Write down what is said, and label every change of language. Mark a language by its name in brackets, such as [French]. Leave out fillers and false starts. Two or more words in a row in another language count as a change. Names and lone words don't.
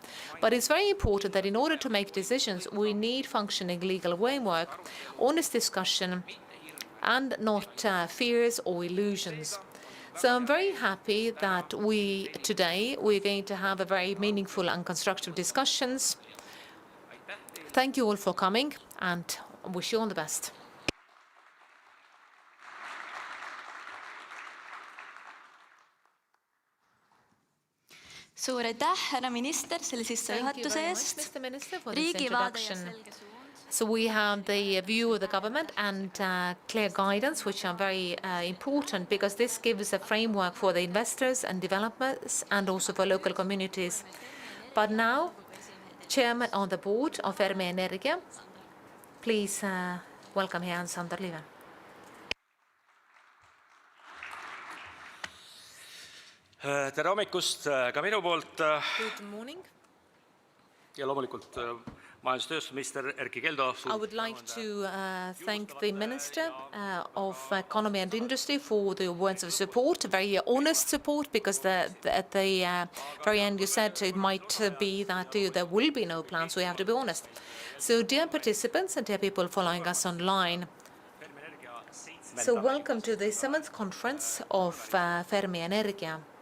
[English] But it's very important that in order to make decisions, we need functioning legal framework, honest discussion, and not fears or illusions. So I'm very happy that today we're going to have a very meaningful and constructive discussions. Thank you all for coming and wish you all the best. [Estonian] Suur aitäh, härra minister, selle sissejuhatuse eest. Riigi vaade ja selge suund. [English] So we have the view of the government and clear guidance, which are very important because this gives a framework for the investors and developers and also for local communities. But now, Chairman of the Board of Fermi Energia, please welcome here Sander Liive. [Estonian] Tere hommikust ka minu poolt. [English] Good morning. [Estonian] Ja loomulikult majandustööstusminister Erkki Keldo. [English] I would like to thank the Minister of Economy and Industry for the words of support, very honest support, because at the very end you said it might be that there will be no plans, so we have to be honest. So dear participants and dear people following us online, so welcome to the 7th conference of Fermi Energia.